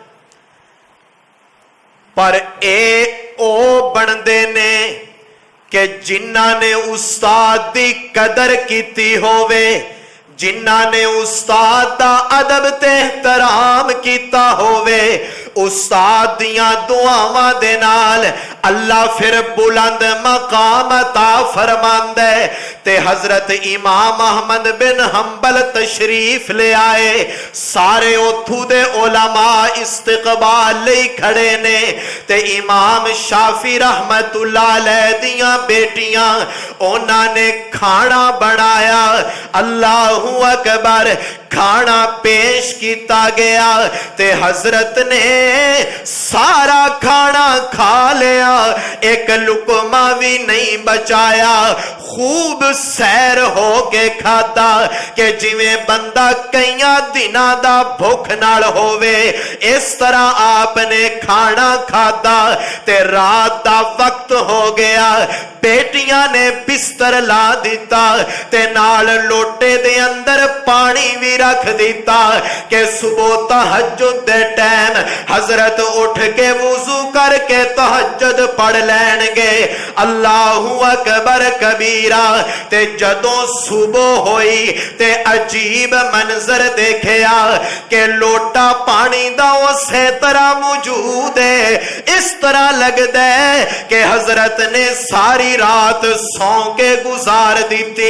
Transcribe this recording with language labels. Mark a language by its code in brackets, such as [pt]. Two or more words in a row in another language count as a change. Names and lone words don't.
[pa] ਪਰ ਏ ਓ ਬੰਦੇ ਨੇ ਕਿ ਜਿਨ੍ਹਾਂ ਨੇ ਉਸਤਾਦ ਦੀ ਕਦਰ ਕੀਤੀ ਹੋਵੇ, ਜਿਨ੍ਹਾਂ ਨੇ ਉਸਤਾਦ ਦਾ ਅਦਬ ਤੇ ਏਹਤਰਾਮ ਕੀਤਾ ਹੋਵੇ, ਉਸਤਾਦ ਦੀਆਂ ਦੁਆਵਾਂ ਦੇ ਨਾਲ ਅੱਲਾਹ ਫਿਰ ਬੁਲੰਦ ਮਕਾਮ ਅਤਾ ਫ਼ਰਮਾਂਦਾ ਹੈ। ਤੇ ਹਜ਼ਰਤ ਇਮਾਮ ਅਹਿਮਦ ਬਿਨ ਹੰਬਲ ਤਸ਼ਰੀਫ਼ ਲੈ ਆਏ। ਸਾਰੇ ਉਥੋਂ ਦੇ ਉਲਮਾ ਇਸਤਕਬਾਲ ਲਈ ਖੜ੍ਹੇ ਨੇ ਤੇ ਇਮਾਮ ਸ਼ਾਫ਼ੀ [ar] رحمة الله عليه [pa] ਦੀਆਂ ਬੇਟੀਆਂ ਉਨ੍ਹਾਂ ਨੇ ਖਾਣਾ ਬਣਾਇਆ। [ar] الله أكبر [ur] کھانا پیش کیا گیا [pa] ਤੇ ਹਜ਼ਰਤ ਨੇ ਸਾਰਾ ਖਾਣਾ ਖਾ ਲਿਆ, ਇਕ ਲੁਕਮਾ ਭੀ ਨਹੀਂ ਬਚਾਇਆ। ਖ਼ੂਬ ਸੈਰ ਹੋ ਕੇ ਖਾਤਾ ਕਿ ਜਿਵੇਂ ਬੰਦਾ ਕਈ ਦਿਨਾਂ ਦਾ ਭੁੱਖ ਨਾਲ ਹੋਵੇ, ਇਸ ਤਰ੍ਹਾਂ ਆਪਨੇ ਖਾਣਾ ਖਾਤਾ ਤੇ ਰਾਤ ਦਾ ਵਕਤ ਹੋ ਗਿਆ। ਬੇਟੀਆਂ ਨੇ ਬਿਸਤਰ ਲਾ ਦਿੱਤਾ ਤੇ ਨਾਲ ਲੋਟੇ ਦੇ ਅੰਦਰ ਪਾਣੀ ਭੀ ਰੱਖ ਦਿੱਤਾ ਕਿ ਸੁਬ੍ਹਾ ਤਹੱਜੁਦ ਦੇ ਟਾਇਮ ਹਜ਼ਰਤ ਉਠ ਕੇ ਵੁਜ਼ੂ ਕਰਕੇ ਤਹੱਜੁਦ ਪੜ੍ਹ ਲੈਣਗੇ। [ar] الله أكبر كبيرا. [pa] ਤੇ ਜਦੋਂ ਸੁਬ੍ਹਾ ਹੋਈ ਤੇ ਅਜੀਬ ਮੰਜ਼ਰ ਦੇਖਿਆ ਕਿ ਲੋਟਾ ਪਾਣੀ ਦਾ ਉਸੇ ਤਰ੍ਹਾਂ ਮੌਜੂਦ ਹੈ। ਇਸ ਤਰ੍ਹਾਂ ਲਗਦਾ ਹੈ ਕਿ ਹਜ਼ਰਤ ਨੇ ਸਾਰੀ ਰਾਤ ਸੌਂ ਕੇ ਗੁਜ਼ਾਰ ਦੀ।